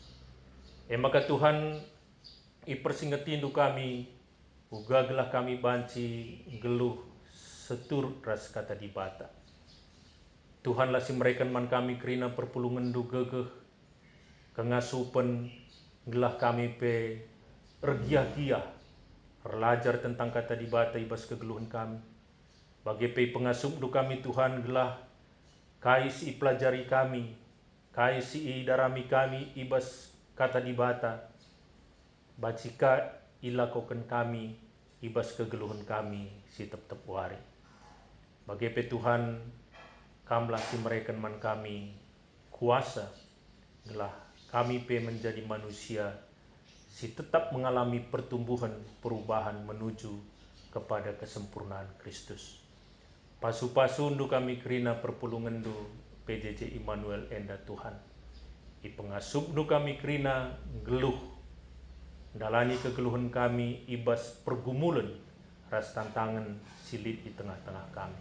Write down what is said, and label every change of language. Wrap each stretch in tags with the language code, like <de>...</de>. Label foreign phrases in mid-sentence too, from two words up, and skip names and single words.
<btx>Maka Tuhan ipersingetindu kami uga gelah kami banci geluh setur ras kata dibata. Tuhan lasi mereka man kami kerina perpulungan du gegeh kengasupen gelah kami pe regiah-giah</btx> <id>belajar tentang</id> <btx>kata dibata ibas kegeluhan kami. Bagi pe pengasup du kami Tuhan gelah kais i pelajari kami, kais i darami kami ibas kata dibata, bacika ilakokan kami ibas kegeluhan kami si tep-tep wari. Bagi pe Tuhan kamlah si mereka man kami kuasa gelah kami pe</btx> <id>menjadi manusia</id> <btx>si tetap</btx> <id>mengalami pertumbuhan perubahan menuju kepada kesempurnaan Kristus.</id> <btx>Pasu-pasu ndu kami kerina perpulungan ndu PJJ Immanuel enda Tuhan. I pengasup ndu kami kerina geluh dalani kegeluhan kami ibas pergumulan ras tantangan silit di tengah-tengah kami.</btx>